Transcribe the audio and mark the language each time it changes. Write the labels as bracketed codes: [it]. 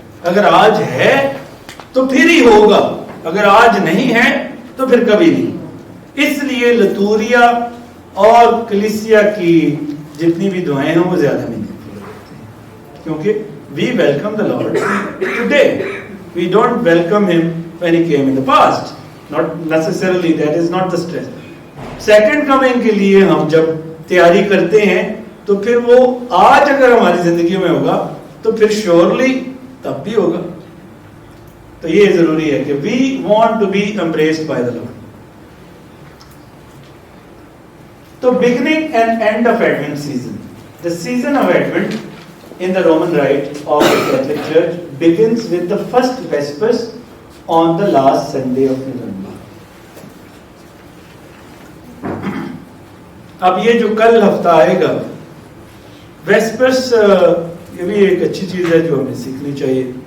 [ur] اگر آج ہے تو پھر ہی ہوگا, اگر آج نہیں ہے تو پھر کبھی نہیں. اس لیے لتوریا اور کلیسیا کی جتنی بھی دعائیں ہیں وہ زیادہ میننگ فل ہوتی ہیں کیونکہ [en] we welcome the Lord today. We don't welcome him when he came in the past. Not necessarily, that is not the stress. [ur] Second coming کے لیے ہم جب تیاری کرتے ہیں تو پھر وہ آج اگر ہماری زندگی میں ہوگا تو پھر surely تب بھی ہوگا. تو یہ ضروری ہے کہ [en] we want to be embraced by the Lord. تو beginning and end of Advent season. The season of Advent in the Roman Rite of the Catholic Church begins with the first Vespers on the last Sunday of November. [ur] اب یہ جو کل ہفتہ آئے گا ویسپرس, یہ بھی ایک اچھی چیز ہے جو ہمیں سیکھنی چاہیے.